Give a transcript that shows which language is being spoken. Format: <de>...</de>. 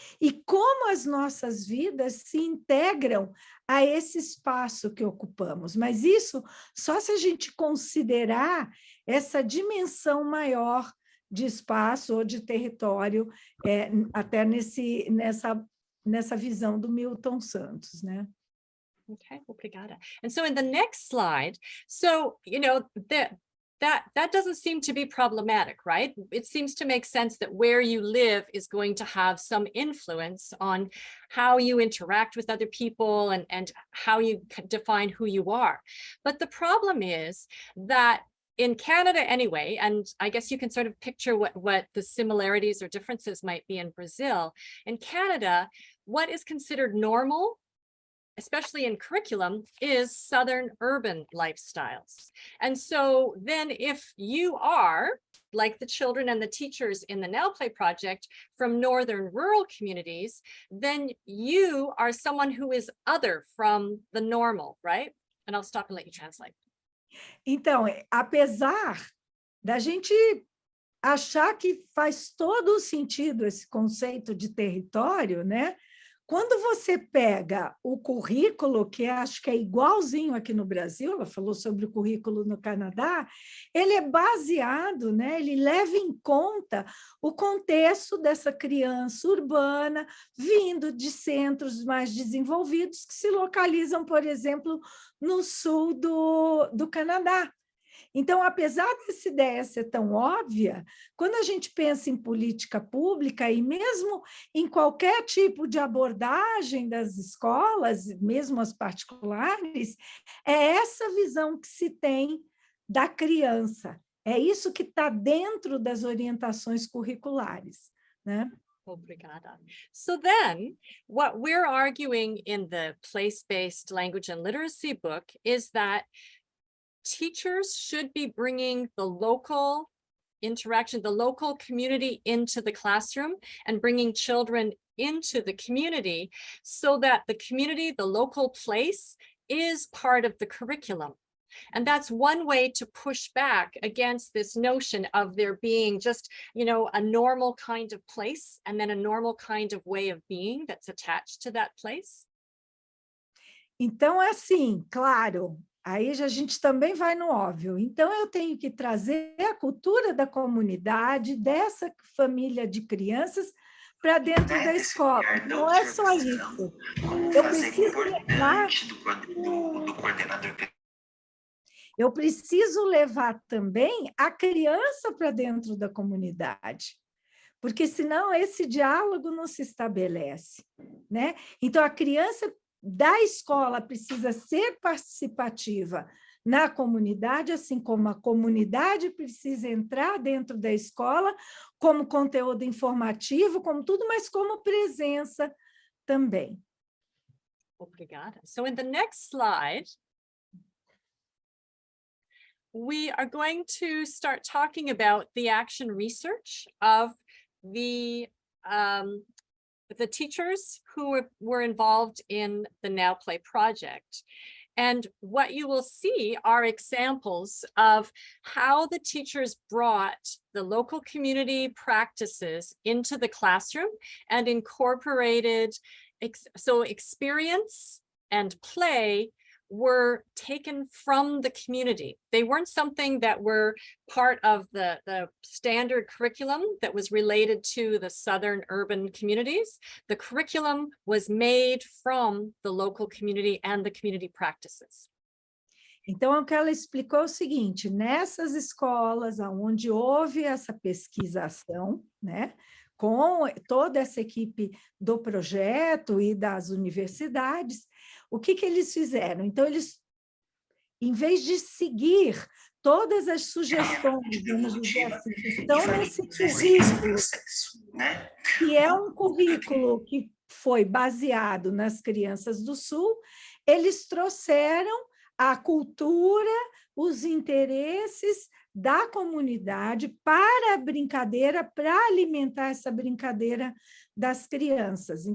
<pt>E como as nossas vidas se integram a esse espaço que ocupamos. Mas isso só se a gente considerar essa dimensão maior de espaço ou de território, até nessa visão do Milton Santos, né? Okay, obrigada.</pt> <en>And so in the next slide, so, that doesn't seem to be problematic, right? It seems to make sense that where you live is going to have some influence on how you interact with other people and how you define who you are. But the problem is that in Canada anyway, and I guess you can sort of picture what the similarities or differences might be in Brazil. In Canada, what is considered normal, especially in curriculum, is Southern urban lifestyles. And so then if you are, like the children and the teachers in the Now Play project, from Northern rural communities, then you are someone who is other from the normal, right? And I'll stop and let you translate.</en> <pt>Então, apesar da gente achar que faz todo o sentido esse conceito de território, né? Quando você pega o currículo, que acho que é igualzinho aqui no Brasil, ela falou sobre o currículo no Canadá, ele é baseado, né? Ele leva em conta o contexto dessa criança urbana, vindo de centros mais desenvolvidos, que se localizam, por exemplo, no sul do Canadá. Então, apesar dessa ideia ser tão óbvia, quando a gente pensa em política pública e mesmo em qualquer tipo de abordagem das escolas, mesmo as particulares, é essa visão que se tem da criança. É isso que está dentro das orientações curriculares, né? Obrigada.</pt> <en>So then, what we're arguing in the place-based language and literacy book is that teachers should be bringing the local interaction, the local community into the classroom and bringing children into the community so that the community, the local place, is part of the curriculum. And that's one way to push back against this notion of there being just, a normal kind of place and then a normal kind of way of being that's attached to that place.</en> <pt>Então, é assim, claro, aí a gente também vai no óbvio. Então, eu tenho que trazer a cultura da comunidade, dessa família de crianças, para dentro da escola. Não é só isso. Eu preciso levar do coordenador. Eu preciso levar também a criança para dentro da comunidade, porque senão esse diálogo não se estabelece, né? Então, a criança da escola precisa ser participativa na comunidade, assim como a comunidade precisa entrar dentro da escola como conteúdo informativo, como tudo, mas como presença também. Obrigada.</pt> <en>So in the next slide, we are going to start talking about the action research of the teachers who were involved in the Now Play project. And what you will see are examples of how the teachers brought the local community practices into the classroom and incorporated so experience and play were taken from the community. They weren't something that were part of the standard curriculum that was related to the southern urban communities. The curriculum was made from the local community and the community practices.</en> <pt>Então, o que ela explicou é o seguinte, nessas escolas onde houve essa pesquisação, né, com toda essa equipe do projeto e das universidades, o que eles fizeram? Então, eles, em vez de seguir todas as sugestões, vamos dizer assim, que estão nesse currículo, que é um currículo que foi baseado nas crianças do Sul, eles trouxeram a cultura, os interesses da comunidade para a brincadeira, para alimentar essa brincadeira das crianças.</pt>